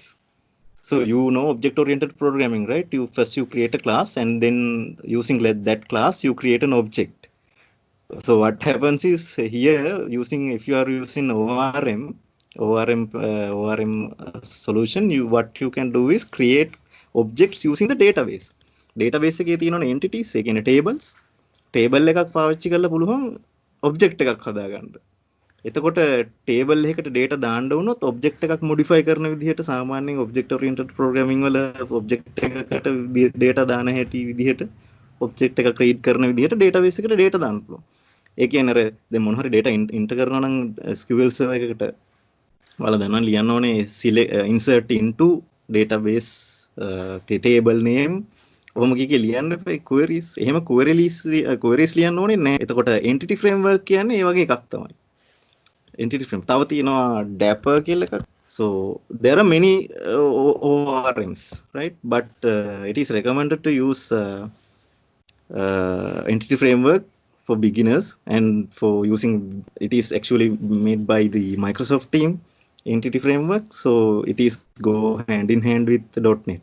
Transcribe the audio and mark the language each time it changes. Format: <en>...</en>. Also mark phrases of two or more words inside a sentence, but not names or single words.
<en>So you know object-oriented programming, right? You create a class, and then using that class you create an object. So what happens is here, if you are using ORM solution, what you can do is create objects using the database.</en> <si>Database එකේ තියෙන entities, ඒ කියන්නේ tables. Table එකක් පාවිච්චි කරලා පුළුවන් object එකක් හදාගන්න. එතකොට table එකකට data දාන්න වුණොත් object එකක් modify කරන විදිහට සාමාන්‍යයෙන්</si> <en>object oriented programming</en> <si>වල object එකකට data දාන හැටි විදිහට object එකක් create කරන විදිහට database එකට data දාන්න පුළුවන්. ඒ කියන්නේ අර දැන් මොන හරි</si> <en>data enter</en> <si>කරනවා නම් SQL server එකකට ඔයාලා දන්නවා ලියන්න ඕනේ</si> <en>insert into database table name</en> <si>ඔහොම කිය ලියන්න එපා queries. එහෙම queries ලියන්න ඕනේ නැහැ. එතකොට</si> <en>entity framework</en> <si>කියන්නේ ඒ වගේ එකක් තමයි.</si> <en>Entity frame.</en> <si>තව තියෙනවා Dapper කියලා එකක්.</si> <en>So there are many ORMs, right? But it is recommended to use entity framework for beginners, and for using it is actually made by the Microsoft team. entity framework, so it is go hand in hand with .NET.</en>